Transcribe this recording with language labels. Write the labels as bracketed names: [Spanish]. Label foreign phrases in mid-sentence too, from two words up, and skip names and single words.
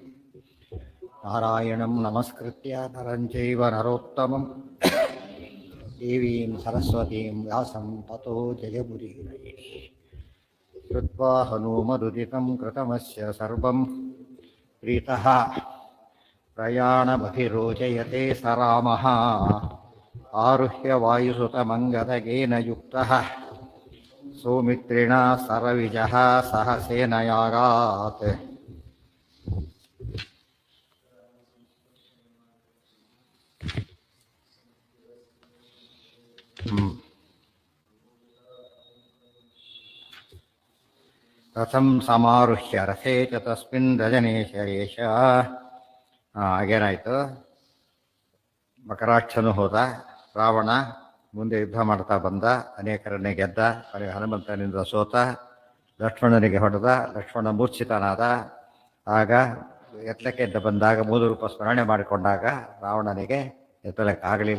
[Sanskrit] ನಾರಾಯಣಂ ನಮಸ್ಕೃತ್ಯ ನರಂ ಚೈವ ನರೋತ್ತಮಂ ದೇವೀಂ ಸರಸ್ವತೀಂ ವ್ಯಾಸಂ ತತೋ ಜಯಮುದೀರಯೇ. ಕೃತ್ವಾ ಹನುಮದುದಿತಂ ಕೃತಮಸ್ಯ ಸರ್ವಂ ಪ್ರೀತಃ ಪ್ರಯಾಣಮಭಿರೋಚಯತೆ ಸ ರಾಮಃ. ಆರುಹ್ಯ ವಾಯುಸುತಮಂಗದಗೇನ ಯುಕ್ತಃ ಸೌಮಿತ್ರಿಣಾ ಸರವಿಜಃ ಸಹ ಸೇನಯಾಗಾತ್. ರಥಂ ಸಮಾರುಹ್ಯ ರಥೇ ಚ ತಸ್ಮಿನ್ ರಜನೇಶ ಏಷ. [Kannada] ಹಾಗೇನಾಯಿತು, ಮಕರಾಕ್ಷನು ಹೋದ, ರಾವಣ ಮುಂದೆ ಯುದ್ಧ ಮಾಡ್ತಾ ಬಂದ, ಅನೇಕರನ್ನೇ ಗೆದ್ದ, ಕೊನೆಗೆ ಹನುಮಂತನಿಂದ ಸೋತ, ಲಕ್ಷ್ಮಣನಿಗೆ ಹೊಡೆದ, ಲಕ್ಷ್ಮಣ ಮೂರ್ಛಿತನಾದ. ಆಗ ಎತ್ತಲಕ್ಕೆ ಎದ್ದ ಬಂದಾಗ 3 ರೂಪ ಸ್ಮರಣೆ ಮಾಡಿಕೊಂಡಾಗ ರಾವಣನಿಗೆ ಎತ್ತಲಕ್ಕಾಗಲಿಲ್ಲ.